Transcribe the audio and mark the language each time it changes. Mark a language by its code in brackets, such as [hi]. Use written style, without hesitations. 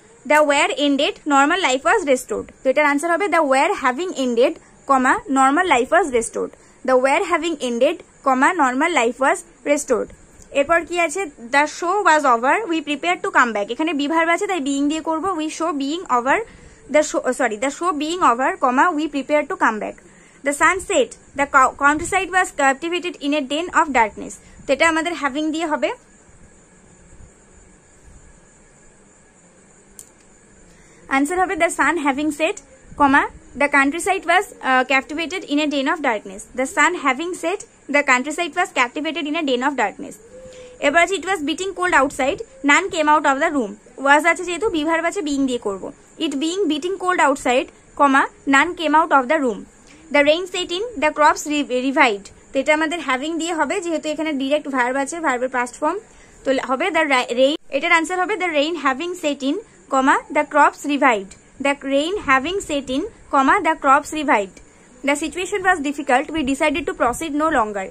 [en] The war ended, normal life was restored. [bn] তো এটার answer হবে [en] The war having ended, comma normal life was restored. The war having ended, comma normal life was restored. [bn] এরপর কি আছে, [en] The show was over, we prepare to come back. [bn] এখানে be verb আছে তাই being দিয়ে করবো। [en] We show being over the show, sorry the show being over, comma we prepare to come back. The sun set, the countryside was captivated in a den of darkness. [bn] তো এটা আমাদের having দিয়ে হবে। Answer হবে [en] the sun having set, comma the countryside was captivated in a den of darkness. The sun having set, the countryside was captivated in a den of darkness. [bn] এবার আছে [en] it was beating cold outside, none came out of the room. [bn] was আছে যেহেতু be verb আছে being দিয়ে করব। [en] It being beating cold outside, comma none came out of the room. The rain set in, the crops revived. [bn] তো এটা আমাদের having দিয়ে হবে, যেহেতু এখানে ডিরেক্ট ভার্ব আছে, ভার্বের পাস্ট ফর্ম, তো হবে [en] The rain. [bn] এটার আনসার হবে [en] The rain having set in, comma the crops revived. The rain having set in, comma the crops revived. The situation was difficult, we decided to proceed no longer.